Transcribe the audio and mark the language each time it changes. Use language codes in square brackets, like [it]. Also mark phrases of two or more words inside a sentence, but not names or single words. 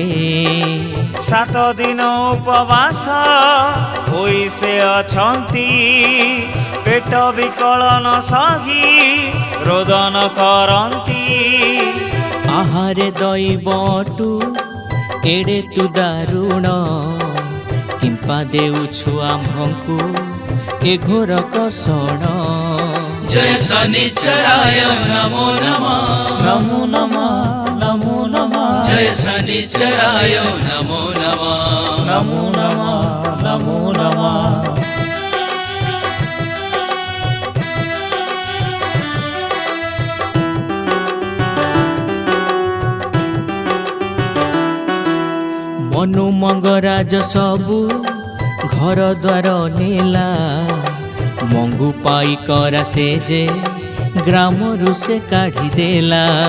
[or] 7 ଦିନ ଉପବାସ ହୋଇ ସେ ଅଛନ୍ତି, ପେଟ ବିକଳନ ସହି ରୋଦନ କରନ୍ତି। ଆହାରେ ଦୈବଟୁ ଏଡ଼େ ତୁ ଦାରୁଣ, କିମ୍ପା ଦେଉଛୁ ଆମ୍ଭଙ୍କୁ ଏ ଘୋର କଷଣ। [sa] जय शनिश्चराय नमो नमः ନମୋ ନମଃ ନମୋ ନମଃ जय शनिश्चराय नमो नमः ନମୋ ନମଃ ନମୋ ନମଃ। [or] ମନୁ ମଙ୍ଗରାଜ ସବୁ ଘର ଦ୍ୱାର ନେଲା, ମଙ୍ଗୁ ପାଇ କରା ସେ ଯେ ଗ୍ରାମରୁ ସେ କାଢ଼ିଦେଲା।